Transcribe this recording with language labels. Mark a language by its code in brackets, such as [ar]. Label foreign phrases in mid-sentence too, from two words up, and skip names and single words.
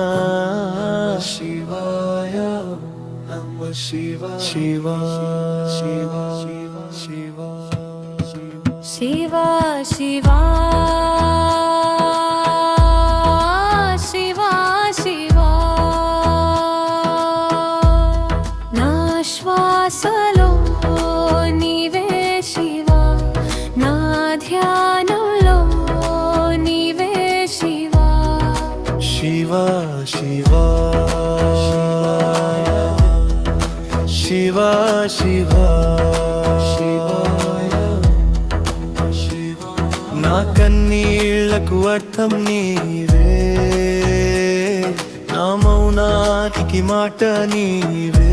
[sa] शिवाय, नमः शिवाय, Shiva, Shiva, Shiva, Shiva, Shiva, Shiva, Shiva. [te] Na శ్వాసలో నీవే శివా, నా ధ్యానంలో నీవే శివా. Shiva, Shiva, Shiva, Shiva, నా కన్నీళ్లకు అర్థం నీవే, నా మౌనానికి మాట నీవే.